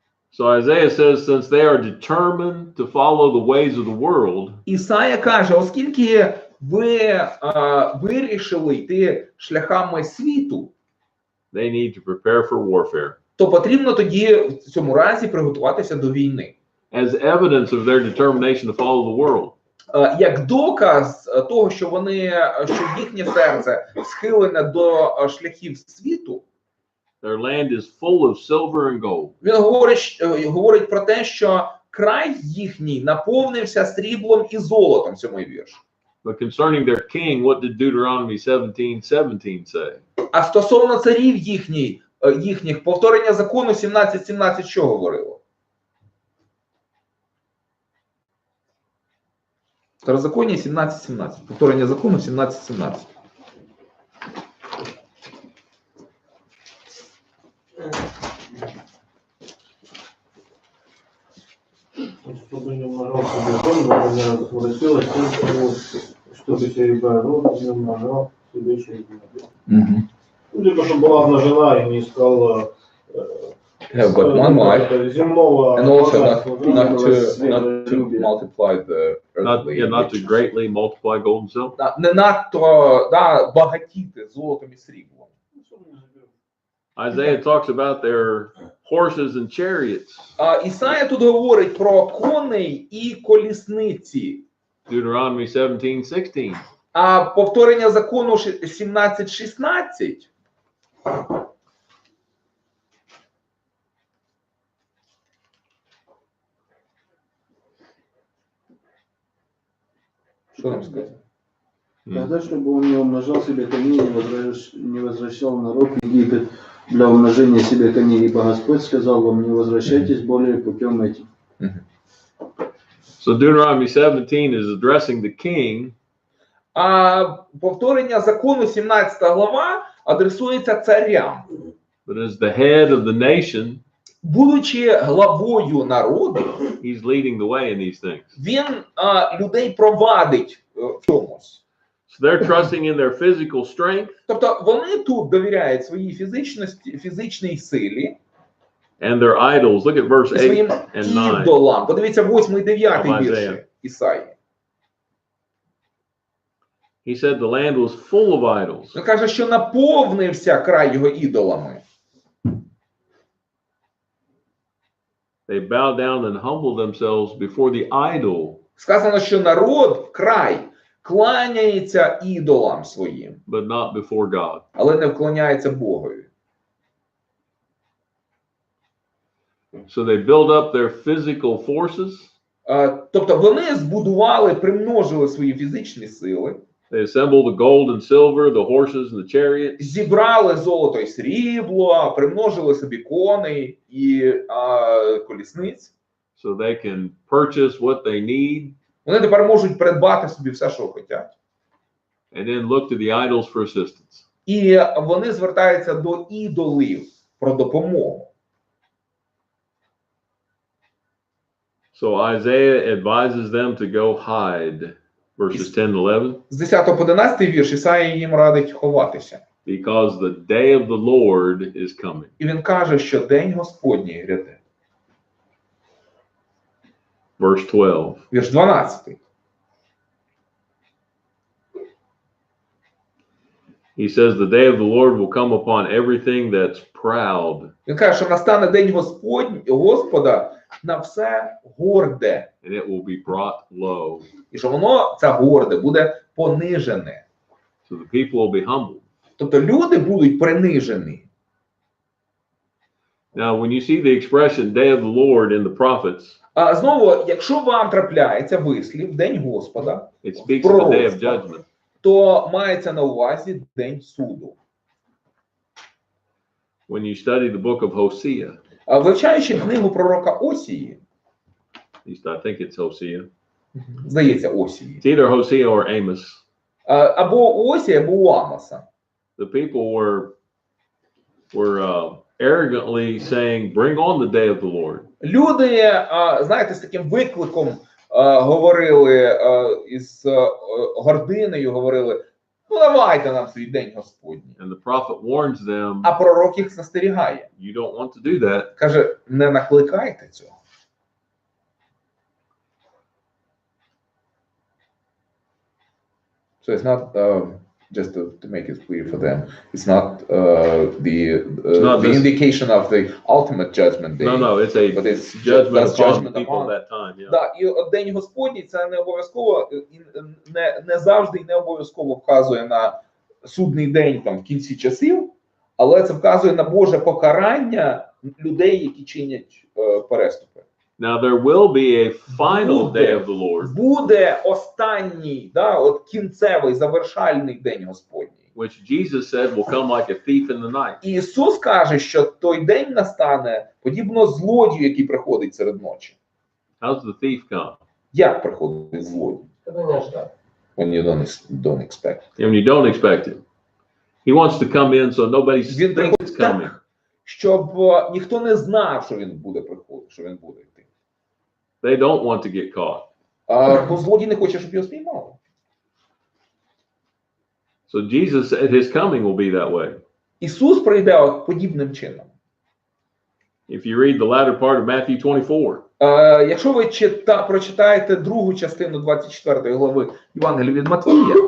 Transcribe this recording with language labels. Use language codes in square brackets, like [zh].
[en] So Isaiah says, since they are determined to follow the ways of the world, [uk] Ісая каже, оскільки ви вирішили йти шляхами світу, [en] they need to prepare for warfare. [uk] То потрібно тоді в цьому разі приготуватися до війни. [en] As evidence of their determination to follow the world. [uk] Як доказ того, що їхнє серце схилене до шляхів світу. [en] Their land is full of silver and gold. [uk] Він говорить про те, що край їхній наповнився сріблом і золотом, 7-й вірш. [en] But concerning their king, what did Deuteronomy 17:17 say? [uk] А стосовно царів їхніх, повторення закону 17:17 що говорило? Второзаконие 17:17. Повторення закону 17:17. [ru] Чтобы не умножал себе дом, например, возвратилось тем, чтобы серебра род не умножал себе через либо чтобы была умножена и не искала земного. [en] And also not to multiply the earthly. Not to greatly multiply gold and silver. [uk] Не надто багатіти золотом і сріблом. [en] Isaiah talks about their horses and chariots. [uk] Ісая тут говорить про коней і колісниці. [en] Deuteronomy 17:16. [uk] А повторення закону 17:16. [ru] Что нам сказать? Тогда, чтобы он не умножал себе коней, не возвращал народ в Египет для умножения себе коней, ибо Господь сказал вам, не возвращайтесь более путем этим. [en] So Deuteronomy 17 is addressing the king. [uk] А повторення закону 17 глава адресується царям. [en] But as the head of the nation, [uk] будучи главою народу, [en] he's leading the way in these things. [uk] Він людей провадить в чомусь. [en] So they're trusting in their physical strength. [uk] Тобто вони тут довіряють своїй фізичній силі. [en] And their idols. Look at verse 8 and 9. [uk] Ідолам. Подивіться 8 і 9 вірші Ісаї. [en] He said the land was full of idols. [uk] Він каже, що наповнився край його ідолами. [en] They bowed down and humbled themselves before the idol. [uk] Сказано, що народ, край, кланяється ідолам своїм. [en] But not before God. [uk] Але не вклоняється Богові. [en] So they build up their physical forces. [uk] Тобто вони збудували, примножили свої фізичні сили. [en] They assembled the gold and silver, the horses and the chariots. [uk] Зібрали золото і срібло, примножили собі коней і колісниць. [en] So they can purchase what they need. [uk] Вони тепер можуть придбати собі все, що хочуть. [en] And then look to the idols for assistance. [uk] І вони звертаються до ідолів про допомогу. [en] So Isaiah advises them to go hide, verses 10 and 11. [uk] З 10 по 11 вірш Ісаїя їм радить ховатися. [en] Because the day of the Lord is coming. [uk] І він каже, що день Господній гряде. [en] Verse 12. [uk] Вірш 12. [en] He says the day of the Lord will come upon everything that's proud. [uk] Він каже, що настане день Господа на все горде. [en] And it will be brought low. [uk] І що воно, це горде, буде понижене. [en] So the people will be humbled. [uk] Тобто люди будуть принижені. [en] Now, when you see the expression day of the Lord in the prophets, [uk] Знову, якщо вам трапляється вислів День Господа, [en] it speaks of the day of judgment. [uk] то мається на увазі День суду. [en] When you study the book of Hosea, [uk] Вивчаючи книгу пророка Осії, [en] at least I think it's Hosea, [uk] здається, Осії, [en] it's either Hosea or Amos, [uk] або Осія, або у Амоса, [en] the people were arrogantly saying, bring on the day of the Lord. [uk] люди, знаєте, з таким викликом говорили, із гординою говорили, ну давайте нам свій день Господній. [en] And the prophet warns them, [uk] А пророк їх застерігає. [en] you don't want to do that. [uk] Каже, не накликайте цього. [en] So it's not, just to make it clear for them, it's not the indication of the ultimate judgment day. No, it's a But it's judgment that's upon judgment the people upon. at that time. Yeah. [uk] Да, і День Господній це не обов'язково, не завжди і не обов'язково вказує на судний день там в кінці часів, але це вказує на Боже покарання людей, які чинять переступи. [en] Now there will be a final day of the Lord, [uk] Буде останній, да, от кінцевий, завершальний день Господній. [en] which Jesus said will come like a thief in the night. [uk] І Ісус каже, що той день настане подібно злодію, який приходить серед ночі. [en] How's the thief come? [uk] Як приходить злодій? [ru] Когда не ждать. [en] When you don't expect. And you don't expect it. He wants to come in so nobody [uk] Він [en] thinks [uk] приходить [en] it's coming. [uk] так, щоб ніхто не знав, що він буде приходити, що він буде йти. [en] They don't want to get caught. [uk] Бо злодій не хоче, щоб його спіймали. [en] So Jesus said his coming will be that way. [uk] Ісус прийде подібним чином. [en] If you read the latter part of Matthew 24, [uk] Якщо ви прочитаєте другу частину 24 глави Євангелія від Матвія,